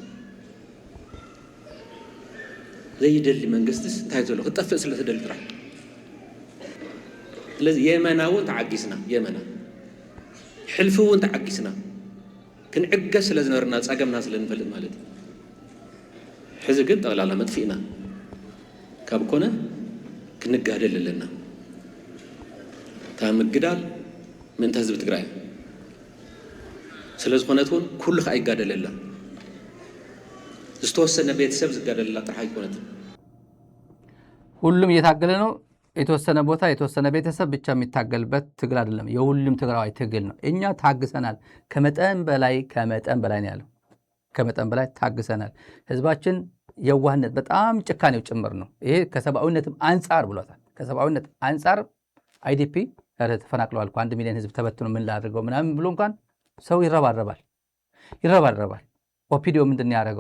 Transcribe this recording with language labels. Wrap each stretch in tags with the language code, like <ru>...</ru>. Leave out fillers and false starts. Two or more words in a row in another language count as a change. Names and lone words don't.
<ti>ዘይደሊ መንግስትስ እንታይ ዘሎ ክጠፍእ ስለ ተደሊ ጥራ ስለዚህ የመናውን ተዓጊስና የመና ሕልፍውን ተዓጊስና ክንዕገስ ስለ ዝነበርና ጸገምና ስለ ንፈልጥ ማለት ሕዚ ግን ጠቕላላ መጥፊእና ካብ ኮነ ክንጋደል ኣለና ታ ምግዳል ምንተ ህዝቢ ትግራይ ስለ ዝኾነት እውን ኩሉ ከዓ ይጋደለላ ዝተወሰነ ቤተሰብ ዝጋደለላ ጥራሕ ኣይኮነት።</ti> <am>ሁሉም እየታገለ ነው። የተወሰነ ቦታ የተወሰነ ቤተሰብ ብቻ የሚታገልበት ትግል አይደለም፣ የሁሉም ትግራዋይ ትግል ነው። እኛ ታግሰናል። ከመጠን በላይ ነው ያለው። ከመጠን በላይ ታግሰናል። ህዝባችን የዋህነት በጣም ጭካኔው ጭምር ነው። ይሄ ከሰብአዊነትም አንጻር ብሏታል። ከሰብአዊነት አንጻር አይዲፒ ተፈናቅለዋል እኮ 1 ሚሊዮን ህዝብ ተበትኖ ምን ላድርገው ምናምን ብሎ እንኳን ሰው ይረባረባል። ኦፒዲዮ ምንድን ነው ያደረገው?</am>